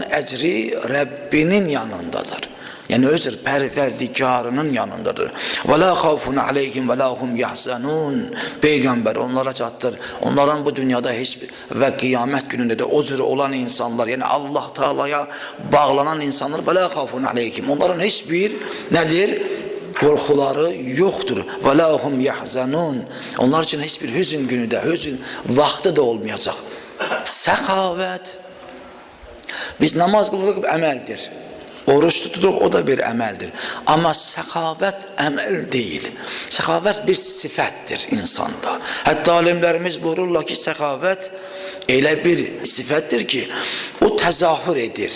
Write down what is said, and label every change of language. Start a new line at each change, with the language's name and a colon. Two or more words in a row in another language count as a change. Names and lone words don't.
Azerbaijani: Onların əcri Rəbbinin yanındadır. Yani öz Pərverdigarının yanındadır.
Arabic: ولا خوف عليهم ولا هم يحزنون.
Azerbaijani: Peygamber onlara çatdır. Onların bu dünyada hiçbir və qiyamət günündə də o cür olan insanlar, yani Allah Teala'ya bağlanan insanlar,
Arabic: ولا خوف عليهم.
Turkish: Onların hiçbir nedir? Korkuları yoktur.
Arabic: ولا هم يحزنون.
Turkish: Onlar için hiçbir hüzün günü de, hüzün vakti de olmayacak.
Azerbaijani: Səxavət. Biz namaz qılırıq, əməldir. Oruç tuturuq, o da bir əməldir. Amma səxavət əməl deyil. Səxavət bir sifətdir insanda. Hətta alimlərimiz buyururlar ki, səxavət elə bir sifətdir ki, o təzahür edir.